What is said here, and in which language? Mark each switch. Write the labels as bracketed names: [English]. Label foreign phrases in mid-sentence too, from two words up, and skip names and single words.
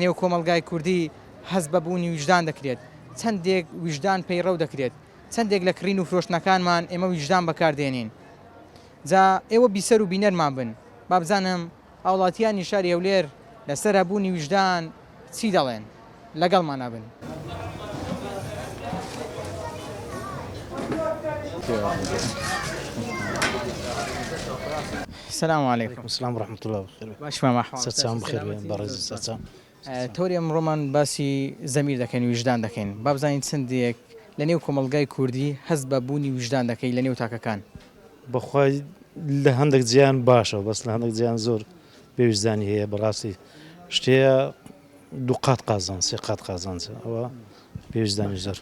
[Central Kurdish] نێو کۆمەلگای کوردی هەز بە بوونی ویژدان دەکرێت چەندێک ویژدان پەیڕەو دەکرێت چەندێک لە کڕین و فرۆشتنەکانمان ئێمە ویژدان بەکاردێنین جا ئێوە بیسەر و بینەرمان بن بابزانم ئاوڵاتیانی شاری هەولێر لەسەر هەبوونی ویژدان چی دەڵێن لەگەڵمان نابن [Arabic] السلام عليكم. السلام ورحمة الله وبركاته. [Central Kurdish] باش ما محمد. سلام بخير برز سلام. تۆری ئەمڕۆمان باسی زەمیر دەکەین ویژدان دەکەین با بزانین چەندێک لە نێو کۆمەلگای کوردی هەست بە بوونی ویژدان دەکەی لە نێو تاکەکان بەخوای لە هەندێک جیان باشە بەس لە هەندێک جیان زۆر پێویستانی هەیە بەڕاستی شتەیە دووقات قازان سێقات قازانچە ئەوە پێویستانی زۆر